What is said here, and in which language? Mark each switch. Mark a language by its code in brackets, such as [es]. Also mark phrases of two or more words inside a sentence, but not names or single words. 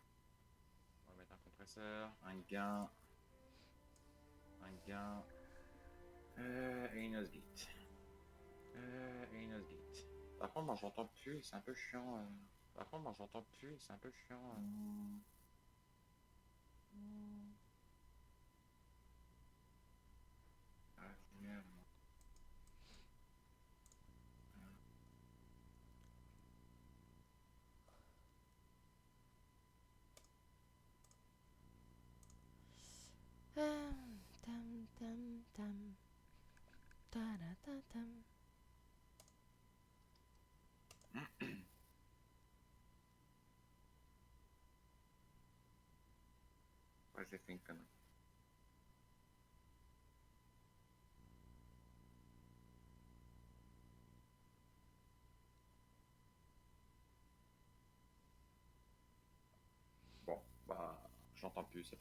[fr] Un gain. Et une osgate. Par contre, moi j'entends plus, c'est un peu chiant. Ah, merde. Tam tam tam. Ta-da-ta-tam. Ouais, j'ai fait une connerie. Bon, bah, j'entends plus, c'est pas.